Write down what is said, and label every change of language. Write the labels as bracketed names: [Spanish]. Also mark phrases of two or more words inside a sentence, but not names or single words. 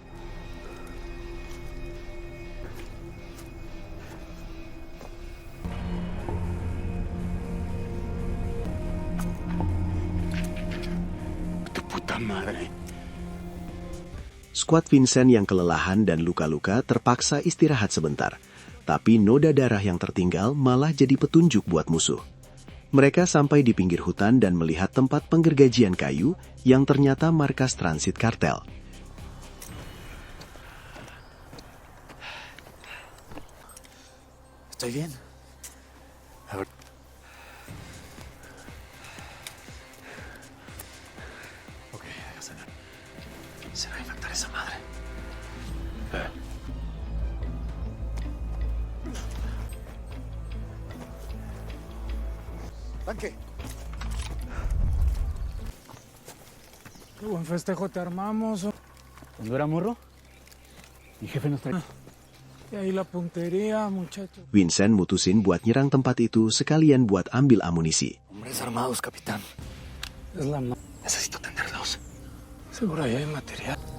[Indonesian] Skuad Vincent yang kelelahan dan luka-luka terpaksa istirahat sebentar. Tapi noda darah yang tertinggal malah jadi petunjuk buat musuh. Mereka sampai di pinggir hutan dan melihat tempat penggergajian kayu yang ternyata markas transit kartel. [Spanish] ¿Estoy bien? A ver. Ok, déjase ver. Se va a infectar esa madre. Tanque. Qué buen festejo te armamos. Cuando era morro, mi jefe nos traía. Y ahí la puntería, muchacho. [Indonesian] Vincent mutusin buat nyerang tempat itu sekalian buat ambil amunisi. [Spanish] Hombres armados, capitán. Es la Necesito atenderlos. Seguro ahí hay material.